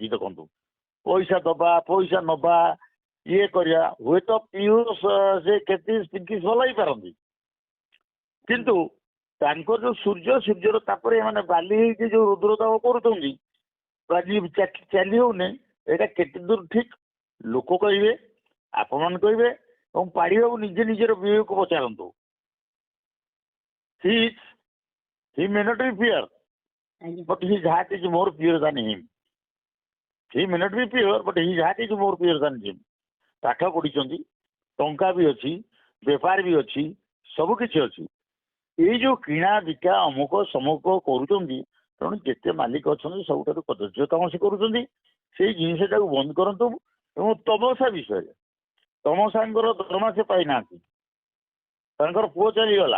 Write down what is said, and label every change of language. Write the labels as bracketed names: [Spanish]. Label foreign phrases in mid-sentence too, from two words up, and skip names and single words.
[Odia] ଦେଖନ୍ତୁ ପଇସା ଦବା ପଇସା ନବା ଇଏ କରିବା, ହୁଏତ ପିୟୁଷ ସେ କେତେ ଚଲାଇ ପାରନ୍ତି, କିନ୍ତୁ ତାଙ୍କର ଯୋଉ ସୂର୍ଯ୍ୟର ତାପରେ ଏମାନେ ବାଲି ହେଇକି ଯୋଉ ରୁଦ୍ରତାପ କରୁଛନ୍ତି, ବାଲି ଚାଲି ହଉନି, ଏଇଟା କେତେ ଦୂର ଠିକ ଲୋକ କହିବେ, ଆପଣମାନେ କହିବେ ଏବଂ ପାଢୀବାବୁ ନିଜେ ନିଜର ବିବେକକୁ ପଚାରନ୍ତୁ। [English] He may not be pure, [Odia] ଆଜ୍ଞା [English] but his heart is more pure than him. He may not be pure, but his heart is more pure than him. [Odia] ପାଠ ପଢିଛନ୍ତି, ଟଙ୍କା ବି ଅଛି, ବେପାର ବି ଅଛି, ସବୁ କିଛି ଅଛି। ଏଇ ଯୋଉ କିଣା ବିକା ଅମୁକ ସମୁକ କରୁଛନ୍ତି, ତେଣୁ ଯେତେ ମାଲିକ ଅଛନ୍ତି ସବୁଠାରୁ କଦର୍ଯ୍ୟ କାମ ସେ କରୁଛନ୍ତି। ସେଇ ଜିନିଷଟାକୁ ବନ୍ଦ କରନ୍ତୁ। ଏବଂ ତମସା ବିଷୟରେ, ତମସାଙ୍କର ଦରମା ସେ ପାଇନାହାନ୍ତି, ତାଙ୍କର ପୁଅ ଚାଲିଗଲା,